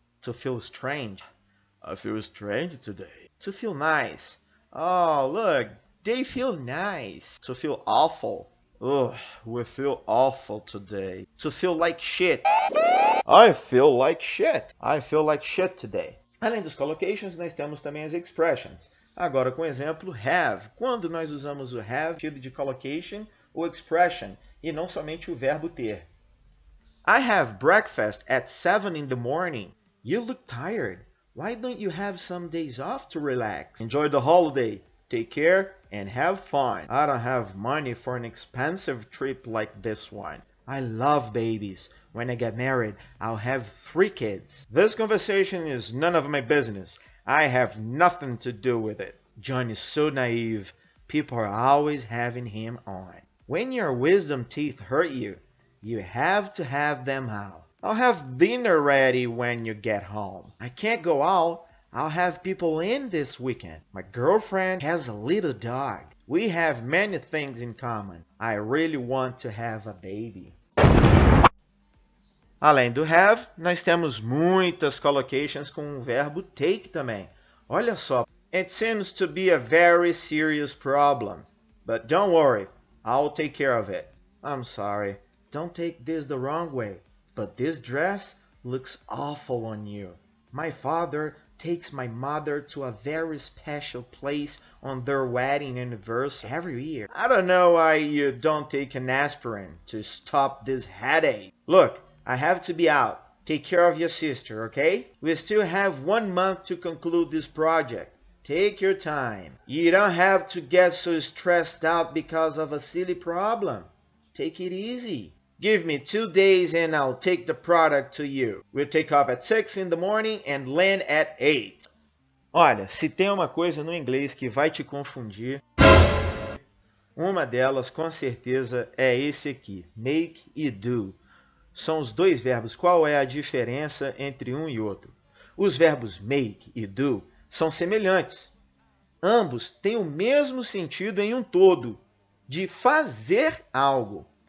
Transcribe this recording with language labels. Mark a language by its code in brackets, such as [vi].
[en] To feel strange, I feel strange today. To feel nice, oh look, they feel nice. To feel awful, oh, we feel awful today. To feel like shit, I feel like shit. I feel like shit today. [pt] Além dos collocations, nós temos também as expressions. Agora com o exemplo have. Quando nós usamos o have, tido de collocation ou expression, e não somente o verbo ter. [en] I have breakfast at 7 in the morning. You look tired. Why don't you have some days off to relax? Enjoy the holiday. Take care and have fun. I don't have money for an expensive trip like this one. I love babies. When I get married, I'll have 3 kids. This conversation is none of my business. I have nothing to do with it. John is so naive. People are always having him on. When your wisdom teeth hurt you, you have to have them out. I'll have dinner ready when you get home. I can't go out. I'll have people in this weekend. My girlfriend has a little dog. We have many things in common. I really want to have a baby. [pt] Além do have, nós temos muitas collocations com o verbo take também. Olha só. [en] It seems to be a very serious problem. But don't worry, I'll take care of it. I'm sorry. Don't take this the wrong way, but this dress looks awful on you. My father takes my mother to a very special place on their wedding anniversary every year. I don't know why you don't take an aspirin to stop this headache. Look, I have to be out. Take care of your sister, okay? We still have 1 month to conclude this project. Take your time. You don't have to get so stressed out because of a silly problem. Take it easy. Give me 2 days and I'll take the product to you. We'll take off at 6 in the morning and land at 8. [pt] Olha, se tem uma coisa no inglês que vai te confundir, uma delas com certeza é esse aqui, make e do. São os 2 verbos. Qual é a diferença entre um e outro? Os verbos make e do são semelhantes. Ambos têm o mesmo sentido em um todo, de fazer algo.